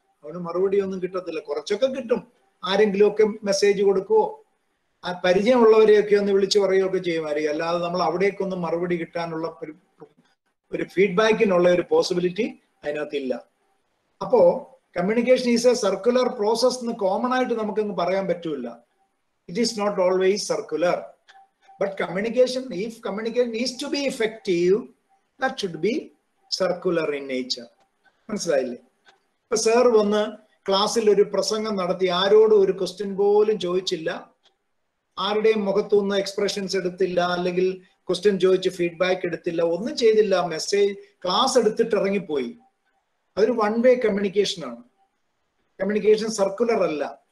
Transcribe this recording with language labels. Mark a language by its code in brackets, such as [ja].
[ml] അവന് മറുപടി ഒന്നും കിട്ടത്തില്ല. കുറച്ചൊക്കെ കിട്ടും. ആരെങ്കിലും ഒക്കെ മെസ്സേജ് കൊടുക്കുവോ, ആ പരിചയമുള്ളവരെയൊക്കെ ഒന്ന് വിളിച്ചു പറയുകയൊക്കെ ചെയ്യുമായിരിക്കും. അല്ലാതെ നമ്മൾ അവിടേക്കൊന്നും മറുപടി കിട്ടാനുള്ള ഒരു ഫീഡ്ബാക്കിനുള്ള ഒരു പോസിബിലിറ്റി അതിനകത്തില്ല. അപ്പോ communication is A circular process എന്ന് കോമൺ ആയിട്ട് നമുക്കങ്ങ് പറയാൻ പറ്റൂല. [en] It is not always circular. But communication, if communication needs to be effective, that should be circular in nature. [ml] മനസ്സിലായില്ലേ? ഇപ്പൊ സാർ വന്ന് ക്ലാസ്സിൽ ഒരു പ്രസംഗം നടത്തി, ആരോടും ഒരു ക്വസ്റ്റ്യൻ പോലും ചോദിച്ചില്ല, ആരുടെയും മുഖത്തുനിന്ന് എക്സ്പ്രഷൻസ് എടുത്തില്ല, അല്ലെങ്കിൽ ക്വസ്റ്റ്യൻ ചോദിച്ച് ഫീഡ്ബാക്ക് എടുത്തില്ല, ഒന്നും ചെയ്തില്ല, മെസ്സേജ് ക്ലാസ് എടുത്തിട്ട് ഇറങ്ങിപ്പോയി. അതൊരു വൺ വേ കമ്മ്യൂണിക്കേഷൻ ആണ്. കമ്മ്യൂണിക്കേഷൻ സർക്കുലർ അല്ല.